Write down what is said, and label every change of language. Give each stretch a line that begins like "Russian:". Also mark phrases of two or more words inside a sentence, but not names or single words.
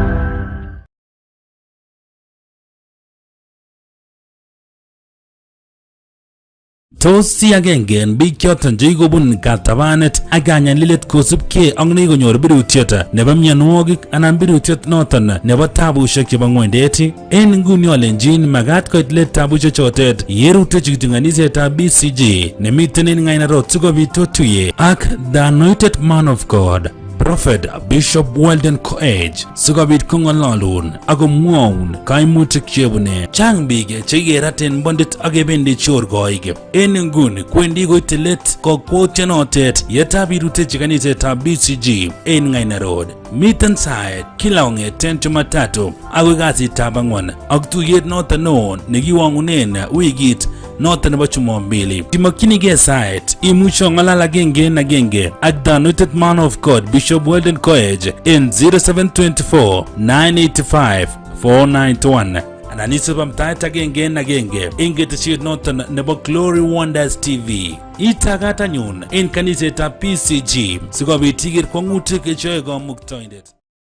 Kalenjin: Tos si agenge en biik choton chekikobun katabanet ak kanyanlilet kosubkei ak nekonyor birutiet nebo mionwogik anan birutiet noton nebo tabushek chebo ng'wendet. En nguni olenjin magat koit let tabushek chotet yerutechi kityo kanisetab BCG nemiten en Ng'aina Road sikobit otuye ak
English: the anointed man of God,
Kalenjin: Prophet Bishop Weldon Koech, sikobit kong'ololun ak komwoun kaimutik chebune. Chang biik chekikeraten bondit ak kebendi chorkoik. En nguni kwendi koite let kokwotionotet yetab irutechi kanisetab BCG en Ng'aina Road. Miten sait kila kong'eten Jumatatu akoi kasitab ang'wan ak tuyet noton neo nekiwang'unen wikit noton nebo Jumapili. Timokyinigei sait imuche ong'alal agenge en agenge ak
English: the anointed man of God
Kalenjin: Bishop Weldon Koech en 0724 985 491 anan isib amtaet agenge en agenge en ketesiet noton nebo Glory Wonders TV. Itagat anyun en kanisetab BCG sikobit iker kwang'utik cheyoe Kamuktaindet.